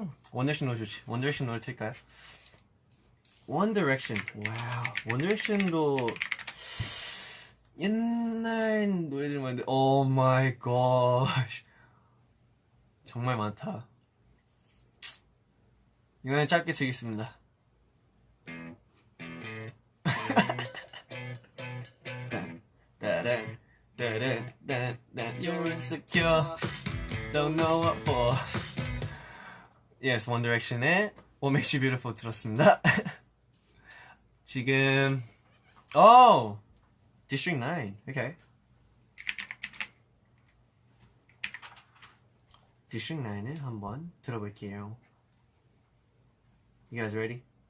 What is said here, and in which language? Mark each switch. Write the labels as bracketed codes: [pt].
[ko] One Direction 노래 좋지. One Direction 노래 틀까요? One Direction. 와우. One Direction도 옛날 노래들 많은데, [en] Oh my gosh. [ko] 정말 많다. 이거는 짧게 드리겠습니다. da-dun, da-dun, dun, dun. [en] You're insecure, don't know what for. Yes, One Direction의 What Makes You Beautiful [ko] 들었습니다. 지금 District 9. [en] Okay. [ko] District 9을 한번 들어볼게요. [en] You guys ready?